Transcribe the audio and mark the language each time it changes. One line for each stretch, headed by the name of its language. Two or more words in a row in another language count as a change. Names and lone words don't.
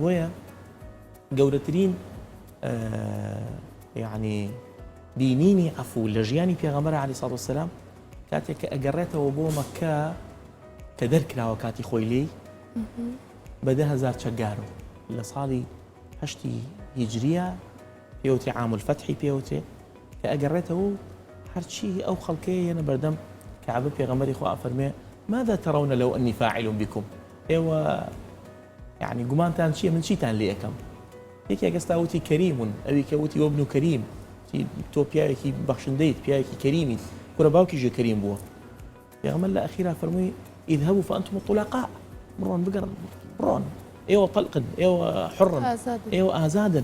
Central Kurdish: بۆیە گەورەترین یعنی بینینی عەفو لە ژیانی پێغەمبەر عەلەیهی سەڵات وەسەلام کاتێک کە ئەگەڕێتەوە بۆ مەککە کە دەرکراوە کاتی خۆی لێی بە 10,000 چەکگارەوە لە ساڵی 8 هیجریە پێوتێ عام الفەتحی پێوتێ، کە ئەگەڕێتەوە هەرچی ئەو خەڵکەیە یەنە بەردەم کەعبە پێغەمبەری خوا فەرمێ
Arabic: ماذا ترون لو أني فاعل بكم؟
Central Kurdish: ئێوە يعني گومانتان چییە من چیتان لێ ئەەکەم؟ یەکێک ئێستا وتی کەریمون، ئەوی کە وتی وەبن و کەریم، تۆ پیاوێکی بەخشندەیت، پیاوێکی کەریمیت، کوڕە باوکیژێ کەریم بووە. پێغەمبەر لە ئەخیرا فەرمووی
Arabic: اذهبوا فأنتم الطلقاء،
Central Kurdish: بڕۆن بگەڕن، بڕۆن، ئێوە طەلقن، ئێوە حڕن، ئێوە ئازادن.